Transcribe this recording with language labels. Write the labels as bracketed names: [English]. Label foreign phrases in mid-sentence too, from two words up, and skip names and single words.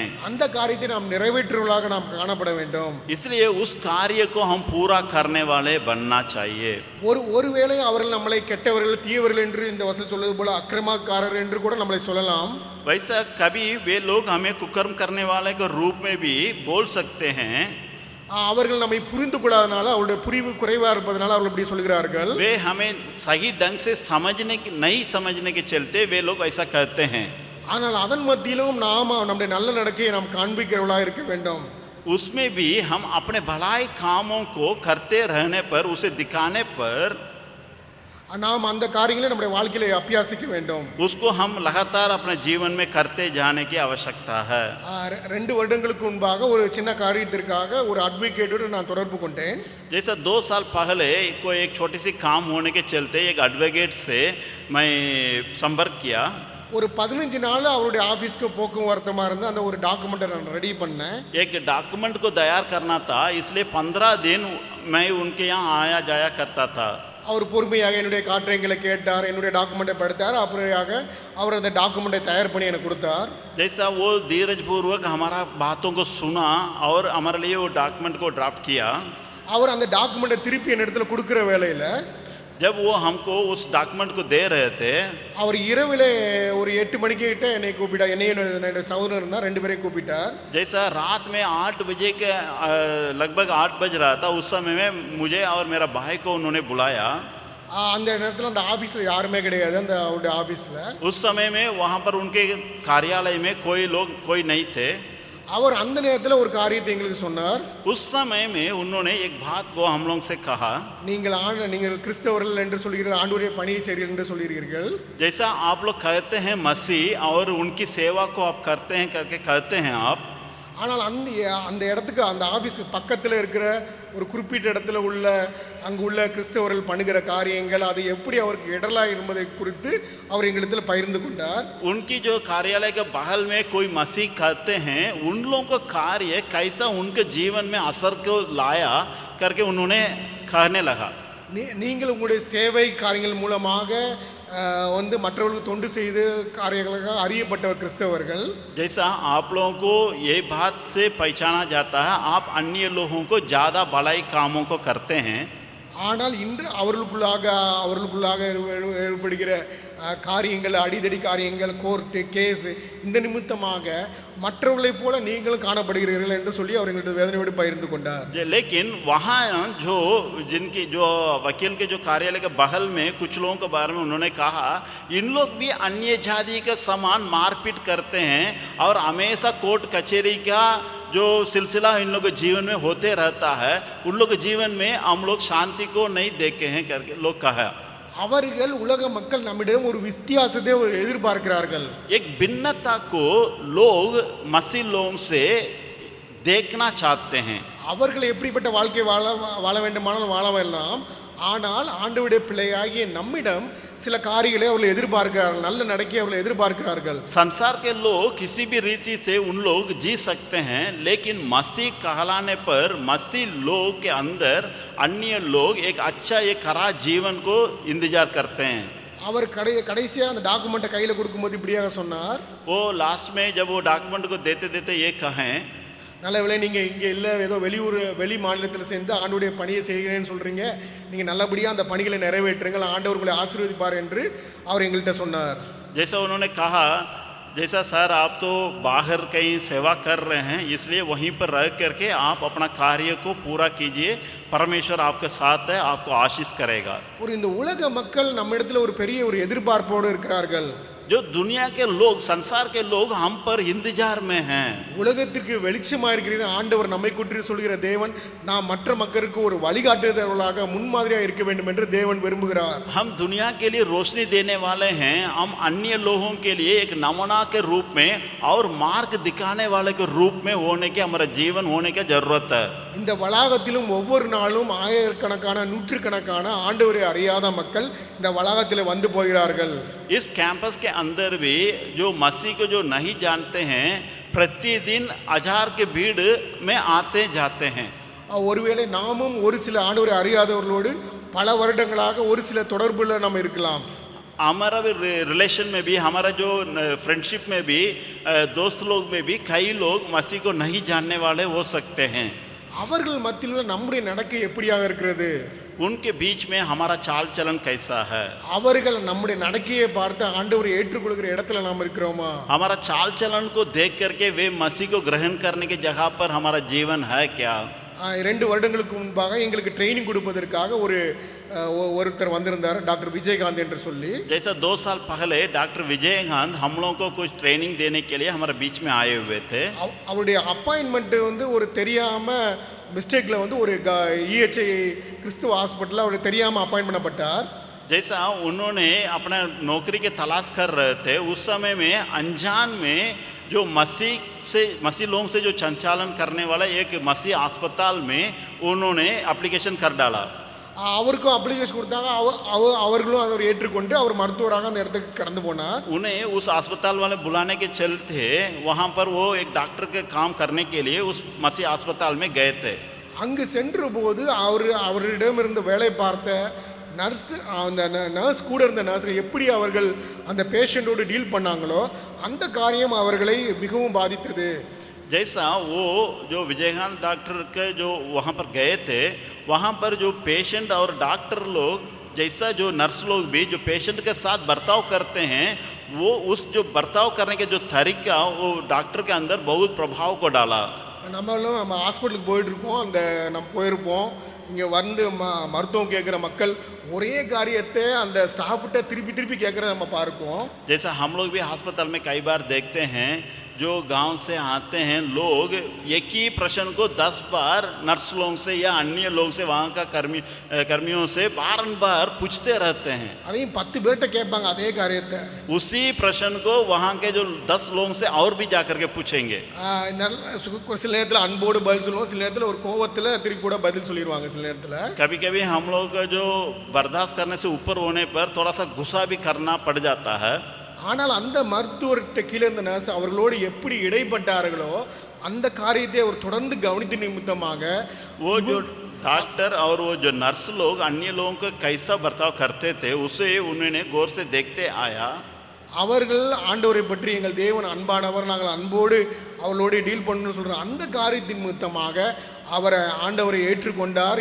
[Tamil] அந்த காரியத்தை நாம் நிறைவேற்றுவர்களாக நாம் காணப்பட வேண்டும். [Hindi] इसलिए उस कार्य को हम पूरा करने वाले बनना चाहिए. [Tamil] ஒருவேளை அவர்கள் நம்மளை கெட்டவர்கள், தீயவர்கள் என்று இந்த வசனம் சொல்வது போல அக்கிரமக்காரர் என்று கூட நம்மளை சொல்லலாம். [Hindi] वैसा कभी वे लोग हमें कुकर्म करने वाले के रूप में भी बोल सकते हैं. [Tamil] அவர்கள் நம்மை புரிந்து கொள்ளாதனால, அவருடைய புரிவு குறைவா இருப்பதனால அவர்கள் இப்படி சொல்கிறார்கள். [Hindi] वे हमें सही ढंग से नहीं समझने के चलते वे लोग ऐसा कहते हैं. [Tamil] ஆனால் அதன் மத்தியிலும் நாம் நம்முடைய நல்ல நடக்கையை நாம் காண்பிக்கிறவர்களாக இருக்க வேண்டும். [Hindi] उसमें भी हम अपने भलाई कामों को करते रहने पर, उसे दिखाने पर [Tamil] நாம் அந்த காரியங்களை நம்முடைய வாழ்க்கையில அபியாசிக்க வேண்டும். [Hindi] उसको हम लगातार अपने जीवन में करते जाने की आवश्यकता है. [Tamil] 2 வருடங்களுக்கு முன்பாக ஒரு சின்ன காரியத்திற்காக ஒரு அட்வொகேட்டோடு நான் தொடர்பு கொண்டேன். [Hindi] जैसा 2 साल पहले कोई एक छोटी सी काम होने के चलते एक एडवोकेट से मैं संपर्क किया. [Tamil] ஒரு 15 நாள் அவருடைய ஆபீஸ்க்கு போக்குவரத்துமா இருந்த அந்த ஒரு டாக்குமெண்ட்டை நான் ரெடி பண்ணேன். [Hindi] एक डॉक्यूमेंट को तैयार करना था, इसलिए 15 दिन मैं उनके यहाँ आया जाया करता था. [Tamil] அவர் பொறுமையாக என்னுடைய காரியங்களை கேட்டார், என்னுடைய டாக்குமெண்ட்டை படித்தார். அப்புறமாக அவர் அந்த டாக்குமெண்ட்டை தயார் பண்ணி எனக்கு கொடுத்தார். [Hindi] जैसा वो धीरज पूर्वक हमारा बातों को सुना और हमारे लिए वो डॉक्यूमेंट को ड्राफ्ट किया. [Tamil] அவர் அந்த டாக்குமெண்ட்டை திருப்பி என் இடத்துல கொடுக்குற வேளையில் [Hindi] जब वो हमको उस डॉक्यूमेंट को दे रहे थे, [Tamil] அவர் இரவிலே ஒரு 8 மணிக்கு கிட்ட என்னை கூப்பிட்டார். என்னைய சகோதரர் இருந்தார், 2 பேரையும் கூப்பிட்டார். [Hindi] जैसा रात में 8 बजे के लगभग 8 बज रहा था, उस समय में मुझे और मेरा भाई को उन्होंने बुलाया. [Tamil] அந்த நேரத்தில் அந்த ஆபீஸ்ல யாருமே கிடையாது. அந்த அவருடைய ஆபீஸ்ல [Hindi] उस समय में वहाँ पर उनके कार्यालय में कोई नहीं थे. [Tamil] அவர் அந்த நேரத்தில் ஒரு காரியத்தை எங்களுக்கு சொன்னார். [Hindi] उस समय में उन्होंने एक बात को हम लोग से कहा, [Tamil] நீங்கள் கிறிஸ்தவர்கள் என்று சொல்கிறீர்கள், ஆண்டவருடைய பணியை செய்கிறீர்கள் என்று சொல்கிறீர்கள். [Hindi] जैसा आप लोग कहते हैं मसीह और उनकी सेवा को आप करते हैं करके कहते हैं आप, [Tamil] ஆனால் அந்த இடத்துக்கு, அந்த ஆஃபீஸ்க்கு பக்கத்தில் இருக்கிற ஒரு குறிப்பிட்ட இடத்துல அங்கு உள்ள கிறிஸ்தவர்கள் பண்ணுகிற காரியங்கள் அது எப்படி அவருக்கு இடரலா என்பதை குறித்து அவர் எங்களிடத்தில் பகிர்ந்து கொண்டார். [Hindi] उनकी जो कार्यालय के बगल में कोई मसीह कहते हैं, उन लोगों का कार्य कैसा उनके जीवन में असर को लाया करके उन्होंने कहने लगा. [Tamil] நீங்கள் உங்களுடைய சேவை காரியங்கள் மூலமாக மற்றவர்களுக்கு தொண்டு செய்து காரியங்களாக அறியப்பட்டவர் கிறிஸ்தவர்கள். [Hindi] जैसा आप लोगों को ये बात से पहचाना जाता है, आप अन्य लोगों को ज़्यादा भलाई कामों को करते हैं. [Tamil] ஆனால் இன்று அவர்களுக்குள்ளாக ஏற்படுகிற காரியங்கள், அடிதடி காரியங்கள், [English] court case, [Tamil] இந்த நிமித்தமாக மற்றவர்களைப் போல நீங்களும் காணப்படுகிறீர்கள் என்று சொல்லி அவர் எங்களுக்கு வேதனையோடு பகிர்ந்து கொண்டார். [Hindi] लेकिन वहाँ जो वकील के जो कार्यालय के बगल में कुछ लोगों के बारे में उन्होंने कहा, इन लोग भी अन्य जाति के समान मारपीट करते हैं और हमेशा कोर्ट कचहरी का जो सिलसिला इन लोग के जीवन में होते रहता है, उन लोग के जीवन में हम लोग शांति को नहीं देखे हैं करके लोग कहा. [Tamil] அவர்கள் உலக மக்கள் நம்மிடம் ஒரு வித்தியாசத்தை எதிர்பார்க்கிறார்கள். [Hindi] एक भिन्नता को लोग मसीह लोगों से देखना चाहते हैं. [Tamil] அவர்கள் எப்படிப்பட்ட வாழ்க்கை வாழ வேண்டுமானாலும் வாழ வேண்டாம். ஆனால் ஆண்டவருடைய பிள்ளையாகிய நம்மிடம் சில காரியங்களை அவர்கள் எதிர்பார்க்கிறார்கள், நல்ல நடக்கையை அவர்கள் எதிர்பார்க்கிறார்கள். [Hindi] संसार के लोग किसी भी रीति से उन लोग जी सकते हैं, लेकिन मसीह कहलाने पर मसीह लोग के अंदर अन्य लोग एक अच्छा एक खरा जीवन को इंतजार करते हैं. [Tamil] அவர் கடைசியாக அந்த டாக்குமெண்ட்டை கையில் கொடுக்கும்போது இப்படியாக சொன்னார். [Hindi] वो लास्ट में जब वो डॉक्यूमेंट को देते देते ये कहें, [Tamil] நல்ல வேளை நீங்கள் இங்கே இல்லை, ஏதோ வெளி மாநிலத்தில் சேர்ந்து ஆண்டவருடைய பணியை செய்கிறேன்னு சொல்கிறீங்க, நீங்கள் நல்லபடியாக அந்த பணிகளை நிறைவேற்றுங்கள், ஆண்டவர் உங்களை ஆசீர்வதிப்பார் என்று அவர் எங்கள்கிட்ட சொன்னார். [Hindi] जैसा उन्होंने कहा, जैसा सर आप तो बाहर कहीं सेवा कर रहे हैं, इसलिए वहीं पर रह करके आप अपना कार्य को पूरा कीजिए, परमेश्वर आपके साथ है, आपको आशीष करेगा. [Tamil] ஒரு இந்த உலக மக்கள் நம்ம இடத்துல ஒரு பெரிய ஒரு எதிர்பார்ப்போடு இருக்கிறார்கள். [Hindi] जो दुनिया के लोग, संसार के लोग हम पर इंतजार में हैं. [Tamil] உலகத்திற்கு வெளிச்சமாக இருக்கிற ஆண்டவர் நம்மை குறித்து சொல்கிற தேவன் நாம் மற்ற மக்களுக்கு ஒரு வழிகாட்டுதலாக முன்மாதிரியாக இருக்க வேண்டும் என்று தேவன் விரும்புகிறார். [Hindi] हम दुनिया के लिए रोशनी देने वाले हैं, हम अन्य लोगों के लिए एक नमूना के रूप में और मार्ग दिखाने वाले के रूप में होने के हमारा जीवन होने की जरूरत है. [Tamil] இந்த வளாகத்திலும் ஒவ்வொரு நாளும் ஆயிரக்கணக்கான நூற்றுக்கணக்கான ஆண்டவரை அறியாத மக்கள் இந்த வளாகத்தில் வந்து போகிறார்கள். [Hindi] इस कैंपस के अंदर भी जो मसीह को जो नहीं जानते हैं, प्रतिदिन हजार के भीड़ में आते जाते हैं. [Tamil] ஒருவேளை நாமும் ஒரு சில ஆண்டவரை அறியாதவர்களோடு பல வருடங்களாக ஒரு சில தொடர்புல நம்ம இருக்கலாம். [Hindi] हमारा भी रिलेशन में भी, हमारा जो फ्रेंडशिप में भी, दोस्त लोग में भी कई लोग मसीह को नहीं जानने वाले हो सकते हैं. [Tamil] அவர்கள் மத்தியில் நம்முடைய நடக்கை எப்படியாக இருக்கிறது? [Hindi] उनके बीच में हमारा चाल चलन कैसा है? [Tamil] அவர்கள் நம்முடைய நடக்கையை பார்த்து ஆண்டவரை ஏற்றுக்கொள்கிற இடத்துல நாம் இருக்கிறோமா? [Hindi] हमारा चाल चलन को देख करके वे मसीह को ग्रहण करने की जगह पर हमारा जीवन है क्या? [Tamil] 2 வருடங்களுக்கு முன்பாக எங்களுக்கு ட்ரைனிங் கொடுப்பதற்காக ஒருத்தர் வந்திருந்தார், டாக்டர் விஜயகாந்த் என்று சொல்லி. [Hindi] जैसा 2 साल पहले डॉक्टर विजयकांत हम लोगों को कुछ ट्रेनिंग देने के लिए हमारे बीच में आए हुए थे. [Tamil] அவருடைய அப்பாயின்மெண்ட் ஒரு தெரியாம மிஸ்டேக்ல ஒரு இஎச்ஐ கிறிஸ்துவ ஹாஸ்பிட்டலில் அவர் தெரியாமல் அப்பாயின்ட் பண்ணப்பட்டார். [Hindi] जैसा उन्होंने अपना नौकरी के तलाश कर रहे थे, उस समय में अनजान में जो मसीह लोगों से जो संचालन करने वाला एक मसीह अस्पताल में उन्होंने एप्लीकेशन कर डाला. [Tamil] அவருக்கும் அப்ளிகேஷன் கொடுத்தாங்க. அவர்களும் அதை ஏற்றுக்கொண்டு அவர் மருத்துவராக அந்த இடத்துக்கு கடந்து போனார். [Hindi] उन्हें उस अस्पताल वाले बुलाने के चलते वहाँ पर वो एक डॉक्टर के काम करने के लिए उस मसीह अस्पताल में गए थे. [Tamil] அங்கு சென்ற போது அவரிடமிருந்து வேலை பார்த்த நர்ஸ் கூட இருந்த நர்ஸ் எப்படி அவர்கள் அந்த பேஷண்ட்டோடு டீல் பண்ணாங்களோ அந்த காரியம் அவர்களை மிகவும் பாதித்தது. [Hindi] जैसा वो जो विजयकांत डॉक्टर के जो वहाँ पर गए थे, वहाँ पर जो पेशेंट और डॉक्टर लोग, जैसा जो नर्स लोग भी जो पेशेंट के साथ बर्ताव करते हैं, वो उस जो बर्ताव करने के जो तरीका वो डॉक्टर के अंदर बहुत प्रभाव को डाला. [Tamil] நம்ம ஹாஸ்பிட்டலுக்கு போயிட்டுருப்போம், நம்ம போயிருப்போம், இங்கே வந்து மருத்துவம் கேட்குற மக்கள் ஒரே காரியத்தை அந்த ஸ்டாஃப்கிட்ட திருப்பி கேட்குறத நம்ம பார்ப்போம். [Hindi] जैसा हम लोग भी अस्पताल में कई बार देखते हैं, जो गांव से आते हैं लोग एक ही प्रश्न को 10 बार नर्स लोगों से या अन्य लोग से, वहाँ का कर्मियों से बार पूछते रहते हैं. [Tamil] அதையும் 10 பேர்கிட்ட கேட்பாங்க அதே காரியத்தை. [Hindi] उसी प्रश्न को वहाँ के जो 10 लोगों से और भी जा करके पूछेंगे. [Tamil] சில நேரத்தில் அன்போடு பதில் சொல்லுவோம், சில நேரத்தில் ஒரு கோவத்தில் திருப்பி கூட பதில் சொல்லிடுவாங்க. சில நேரத்தில் [Hindi] कभी हम लोग का जो बर्दाश्त करने से ऊपर होने पर थोड़ा सा गुस्सा भी करना पड़ जाता है. [Tamil] ஆனால் அந்த மருத்துவர்கிட்ட கீழே இருந்த நர்ஸ் அவர்களோடு எப்படி இடைப்பட்டார்களோ அந்த காரியத்தை அவர் தொடர்ந்து கவனித்த நிமித்தமாக [Hindi] वो जो डॉक्टर और वो जो नर्स लोग अन्य लोगों को कैसा बर्ताव करते थे उसे उन्होंने गौर से देखते आया. [Tamil] அவர்கள் ஆண்டவரை பற்றி எங்கள் தேவன் அன்பானவர், நாங்கள் அன்போடு அவளோடு டீல் பண்ணணும்னு சொல்கிற அந்த காரியத்தின் நிமித்தமாக அவரை ஆண்டவரை ஏற்றுக்கொண்டார்.